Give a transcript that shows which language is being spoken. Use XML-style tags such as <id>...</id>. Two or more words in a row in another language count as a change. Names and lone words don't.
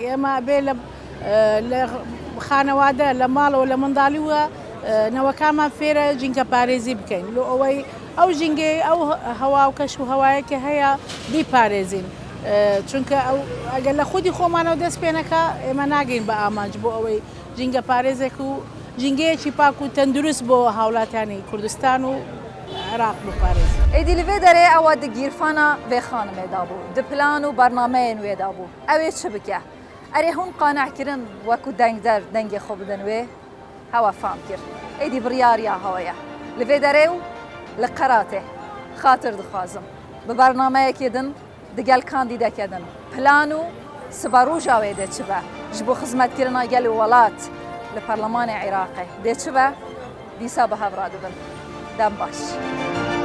<ckb>ئێمە بێ لە خانەوادە لە ماڵەوە لە منداڵیوە نەوەکانمان فێرە ژینگە پارێزی بکەین لۆ ئەوەی ئەو ژینگەی ئەو هەوا و کەش و هەوایەکە هەیە بیپارێزین چونکە ئەگەر لە خودی خۆمانەوە دەست پێنەکە ئێمە ناگەین بە ئامانج بۆ ئەوەی ژینگە پارێزێک و ژینگەیەکی پاک و تەندروست بۆ هاوڵاتیانی کوردستان و عێراق بپارێزین</ckb> <ku>ئەیدی لەوێ دەرێ ئەوە دگیرفانە vê xanimêda bû di plan û bernameyên wê da bû ew ê çi bike erê hûn qanehkirin wekû dengder dengê xwe bidin wê hewa fam kir êdî biryariya hewa ye li vê derê û li qeratê xatir dixwazim bi bernameyekê din digel kandîdekê din plan û sibarûja wê dê çi be ji bo xizmetkirina gelê welat li Parlemanê Iraqê dê çi be dîsa bi hev radibin dem baş.</ku>